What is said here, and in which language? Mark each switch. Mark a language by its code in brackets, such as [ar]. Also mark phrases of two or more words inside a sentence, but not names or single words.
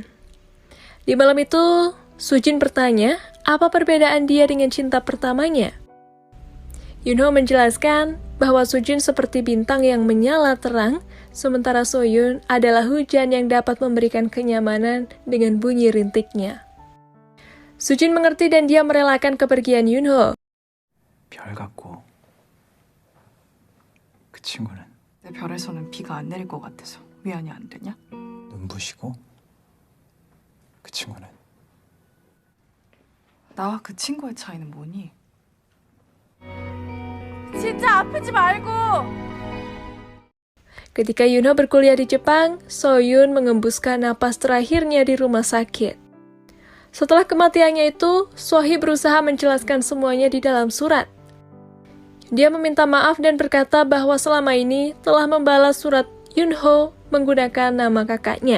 [id] Di malam itu, Sujin bertanya apa perbedaan dia dengan cinta pertamanya. Yunho menjelaskan bahwa Sujin seperti bintang yang menyala terang, sementara Soyun adalah hujan yang dapat memberikan kenyamanan dengan bunyi rintiknya. Sujin mengerti dan dia merelakan kepergian Yunho. [ko] 별 같고 그 친구는 내 별에서는 비가 안 내릴 것 같아서 위안이 안 되냐? 눈부시고 그 친구는 나와 그 친구의 차이는 뭐니? 진짜 아프지 말고! [id] Ketika Yunho berkuliah di Jepang, Soyun mengembuskan napas terakhirnya di rumah sakit. Setelah kematiannya itu, Sohee berusaha menjelaskan semuanya di dalam surat. Dia meminta maaf dan berkata bahwa selama ini telah membalas surat Yunho menggunakan nama kakaknya.